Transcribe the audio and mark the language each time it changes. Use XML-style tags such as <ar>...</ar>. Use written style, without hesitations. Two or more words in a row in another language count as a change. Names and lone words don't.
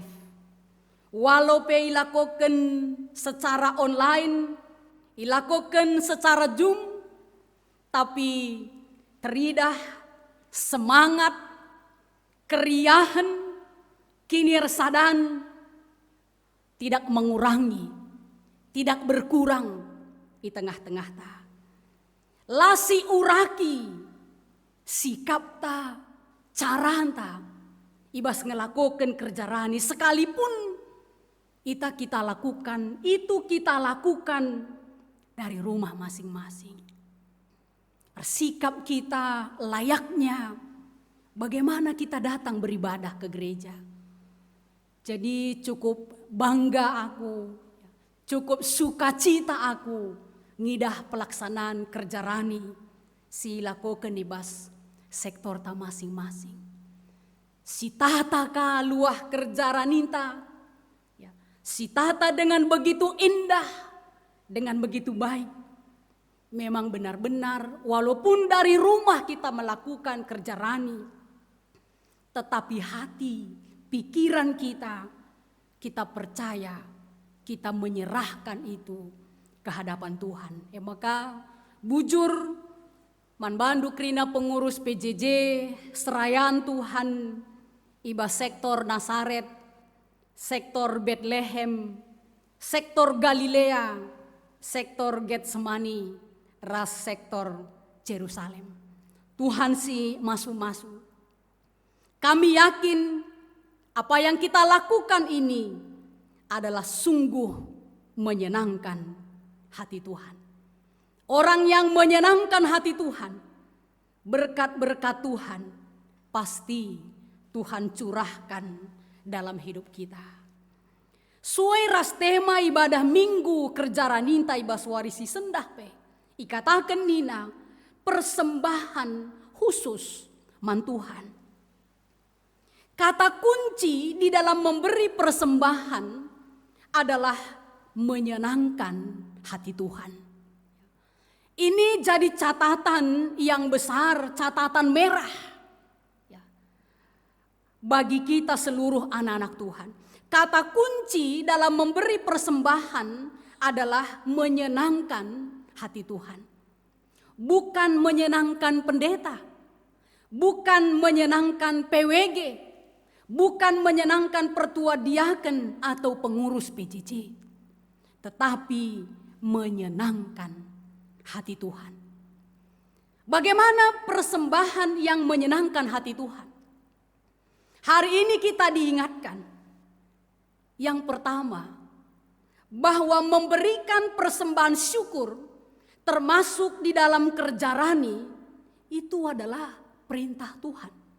<id>Walau ilakukan secara online, ilakukan secara Zoom, tapi teridah semangat, keriahan, kinersadan tidak mengurangi, tidak berkurang di tengah-tengah ta.</id> <btx>Lasi uraki, sikap ta, caranta, ibas ngelakukan kerja rani</btx> <id>sekalipun kita lakukan, itu kita lakukan dari rumah masing-masing. Sikap kita layaknya bagaimana kita datang beribadah ke gereja.</id> <btx>Jadi cukup bangga aku, cukup sukacita aku ngidah pelaksanaan kerja rani si lakukan ibas sektor ta masing-masing. Si tata ka luah kerja raninta, si tata</btx> <id>dengan begitu indah, dengan begitu baik. Memang benar-benar walaupun dari rumah kita melakukan kerja rani, tetapi hati, pikiran kita percaya, kita menyerahkan itu ke hadapan Tuhan.</id> <btx>Maka bujur manbandu krina pengurus PJJ Serayan Tuhan iba sektor Nasaret, sektor Bethlehem, sektor Galilea, sektor Getsemani, ras sektor Yerusalem. Tuhan si masu-masu.</btx> <id>Kami yakin apa yang kita lakukan ini adalah sungguh menyenangkan hati Tuhan. Orang yang menyenangkan hati Tuhan, berkat-berkat Tuhan pasti Tuhan curahkan dalam hidup kita.</id> <btx>Suai ras tema ibadah minggu kerja raninta ibas warisi sendah pe. Ikatakan nina persembahan khusus man Tuhan.</btx> <id>Kata kunci di dalam memberi persembahan adalah menyenangkan hati Tuhan. Ini jadi catatan yang besar, catatan merah bagi kita seluruh anak-anak Tuhan. Kata kunci dalam memberi persembahan adalah menyenangkan hati Tuhan. Bukan menyenangkan pendeta, bukan menyenangkan PWG, bukan menyenangkan pertua diaken atau pengurus PJJ, tetapi menyenangkan hati Tuhan. Bagaimana persembahan yang menyenangkan hati Tuhan? Hari ini kita diingatkan, yang pertama, bahwa memberikan persembahan syukur termasuk di dalam kerja rani itu adalah perintah Tuhan.</id>